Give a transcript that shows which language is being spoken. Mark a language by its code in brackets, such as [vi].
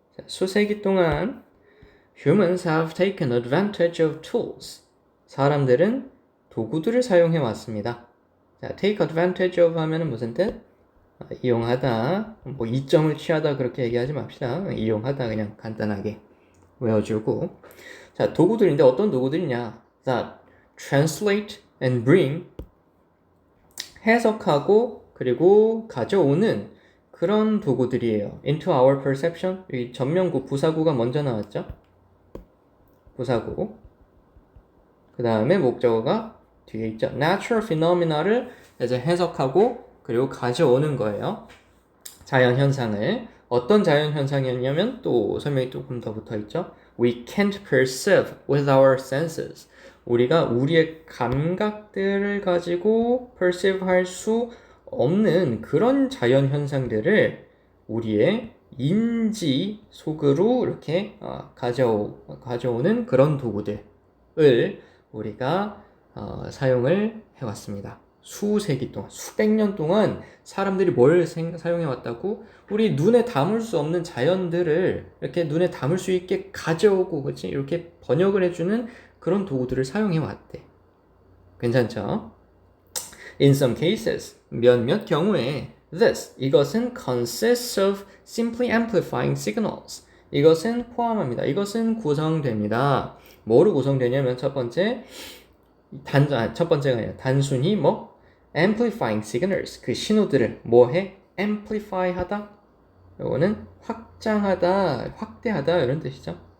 [ko] 자, 수세기 동안 [en] humans have taken advantage of tools. [ko] 사람들은 도구들을 사용해 왔습니다. 자, [en] take advantage of [ko] 하면은 무슨 뜻? 이용하다, 뭐 이점을 취하다 그렇게 얘기하지 맙시다. 이용하다 그냥 간단하게 외워주고. 자, 도구들인데 어떤 도구들이냐? [en] that translate and bring [ko] 해석하고 그리고 가져오는 그런 도구들이에요. [en] into our perception. [ko] 이 전면구 부사구가 먼저 나왔죠. 부사구. 그 다음에 목적어가 뒤에 있죠. [en] natural phenomena [ko] 를 이제 해석하고 그리고 가져오는 거예요. 자연 현상을. 어떤 자연 현상이었냐면 또 설명이 조금 더 붙어 있죠. [en] We can't perceive with our senses. [ko] 우리가 우리의 감각들을 가지고 perceive 할 수 없는 그런 자연 현상들을 우리의 인지 속으로 이렇게 가져오는 그런 도구들을 우리가 사용을 해왔습니다. 수세기 동안, 수백 년 동안 사람들이 뭘 사용해 왔다고? 우리 눈에 담을 수 없는 자연들을 이렇게 눈에 담을 수 있게 가져오고, 그치? 이렇게 번역을 해주는 그런 도구들을 사용해 왔대. 괜찮죠? [en] In some cases, [ko] 몇몇 경우에 이것은 [en] consists of simply amplifying signals. [ko] 이것은 포함합니다. 이것은 구성됩니다. 뭐로 구성되냐면 첫 번째가 아니라 단순히 [en] amplifying signals. [ko] 그 신호들을 뭐해? amplify 하다. 요거는 확장하다, 확대하다 이런 뜻이죠.